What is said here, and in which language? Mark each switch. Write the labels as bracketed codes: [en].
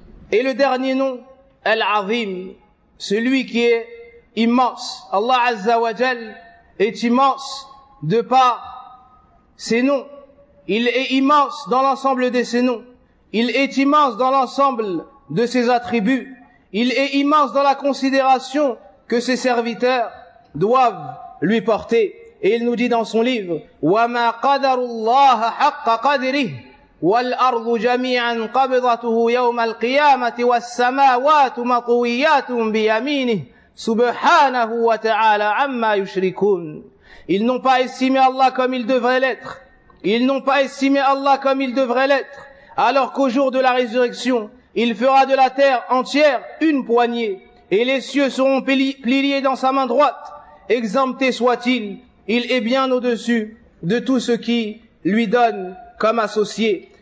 [fr] Et le dernier nom, al-azim, celui qui est immense, Allah azza wa jal est immense de par ses noms. Il est immense dans l'ensemble de ses noms. Il est immense dans l'ensemble de ses attributs. Il est immense dans la considération que ses serviteurs doivent lui porter. Et il nous dit dans son livre, [ar] وَمَا قَدَرُ اللَّهَ حَقَّ قَدْرِهِ وَالْأَرْضُ جَمِيعًا قَبْضَتُهُ يَوْمَ الْقِيَامَةِ وَالسَّمَاوَاتُ مَطْوِيَّاتٌ بِيَمِينِهِ Subhanahu wa ta'ala amma yushrikun. [fr] Ils n'ont pas estimé Allah comme il devrait l'être. Ils n'ont pas estimé Allah comme il devrait l'être. Alors qu'au jour de la résurrection, il fera de la terre entière une poignée, et les cieux seront pliés dans sa main droite. Exempté soit-il, il est bien au-dessus de tout ce qui lui donne comme associé.